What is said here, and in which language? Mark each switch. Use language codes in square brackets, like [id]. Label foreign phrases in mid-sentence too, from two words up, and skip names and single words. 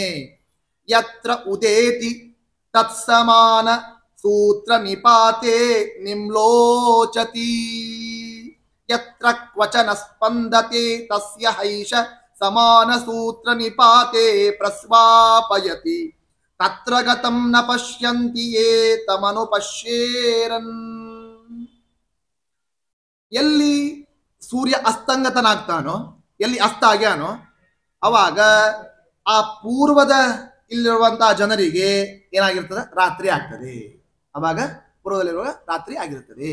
[sa] ಯತ್ರ ಉದೇತಿ ತತ್ಸಮಾನ ಸೂತ್ರ ನಿಪಾತೆ ನಿಮ್ಲೋಚತಿ, ಯತ್ರ ಕ್ವಚನ ಸ್ಪಂದತೆ ತಸ್ಯ ಹೈಷ ಸಮಾನ ಸೂತ್ರ ನಿಪಾತೆ ಪ್ರಸ್ವಾಪಯತಿ, ತತ್ರ ಗತಂ ನ ಪಶ್ಯಂತಿ ಯೇ ತಮನು ಪಶ್ಯೇರನ್. [kn] ಎಲ್ಲಿ ಸೂರ್ಯ ಅಸ್ತಂಗತನಾಗ್ತಾನೋ, ಎಲ್ಲಿ ಅಸ್ತ ಆಗ್ಯಾನೋ, ಅವಾಗ ಆ ಪೂರ್ವದ ಇಲ್ಲಿರುವಂತಹ ಜನರಿಗೆ ಏನಾಗಿರ್ತದೆ? ರಾತ್ರಿ ಆಗ್ತದೆ. ಅವಾಗ ಪೂರ್ವದಲ್ಲಿರುವ ರಾತ್ರಿ ಆಗಿರ್ತದೆ.